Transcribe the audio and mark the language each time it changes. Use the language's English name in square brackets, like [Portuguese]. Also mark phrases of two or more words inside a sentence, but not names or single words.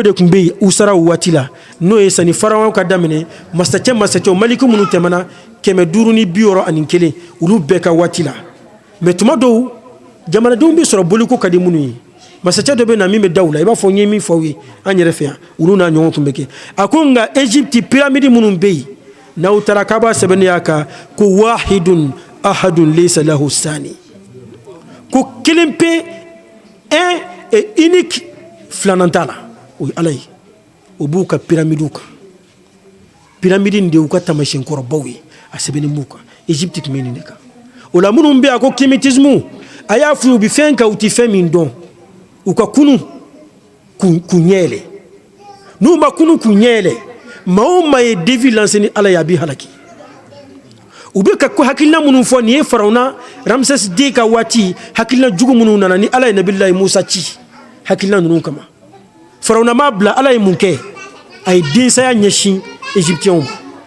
[Bambara] de tun bɛ yen usara waati la n'o ye sani faraw ka daminɛ masacɛw maliki minnu tɛmɛna 541 olu bɛɛ ka waati la mais tuma dɔw jamanadenw bɛ sɔrɔ boliko ka di minnu ye masacɛ dɔ bɛ na min bɛ da u la i b'a fɔ n ye min fɔ aw ye an yɛrɛ fɛ yan olu n'a ɲɔgɔn tun bɛ kɛ a ko nka Égypte pyramide minnu bɛ yen n'aw taara k'a b'a sɛbɛnnenya kan ko [Arabic] واحد أحد ليس له ثاني [Bambara] ko kelen pe [French] un et unique [Bambara] filanan t'a la o ye ala ye o b'u ka pyramides kan pyramide in de y'u ka taamasiyɛn kɔrɔbaw ye a sɛbɛnnen b'u kan Égypte tun bɛ nin de kan o la minnu bɛ yen a ko kémétisme a y'a f'u ye u bɛ fɛn kan u tɛ fɛn min dɔn u ka kunu k'u ɲɛ yɛlɛ n'u ma kunu k'u ɲɛ yɛlɛ maa o maa ye [French] défi lancé [Bambara] ni ala ye a b'i halaki u bɛ ka hakilina minnu fɔ nin ye Farawuna Ramsès II ka waati hakilina jugu minnu nana ni ala ye Nabilahi Musa ci hakilina ninnu kama Farawuna m'a bila ala ye mun kɛ a ye densaya ɲɛsin Égyptiens ma